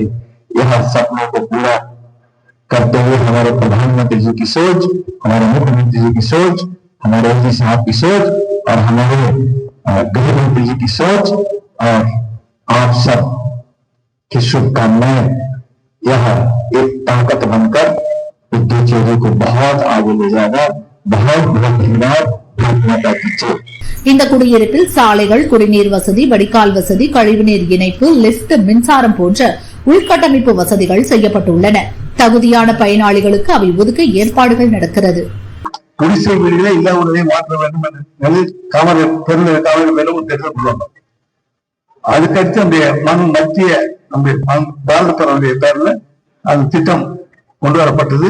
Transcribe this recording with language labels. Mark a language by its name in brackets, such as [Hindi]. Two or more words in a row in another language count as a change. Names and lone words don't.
[Hindi] यह सपनों को पूरा करते हुए हमारे प्रधानमंत्री जी की सोच, हमारे मुख्यमंत्री जी की सोच, हमारे एसडी साहब की सोच और हमारे गृह मंत्री जी की सोच और आप सब की शुभकामनाएं यह एक ताकत बनकर पुदुचेरी को बहुत आगे ले जाएगा. बहुत बहुत धन्यवाद. [Tamil] இந்த குடியிருப்பில் சாலைகள், குடிநீர் வசதி, வடிகால் வசதி, கழிவுநீர் இணைப்பு, லிப்ட், மின்சாரம் போன்ற உள்கட்டமைப்பு வசதிகள் செய்யப்பட்டுள்ளன. தகுதியான பயனாளிகளுக்கு அவை ஒதுக்க ஏற்பாடுகள் நடக்கிறது. குடிசை வீடுகளை இல்லாமலே மாற்ற வேண்டும் என்று அதுக்கடுத்து அந்த மத்திய பாரதத்தினுடைய பேர்ல அந்த திட்டம் கொண்டு வரப்பட்டது.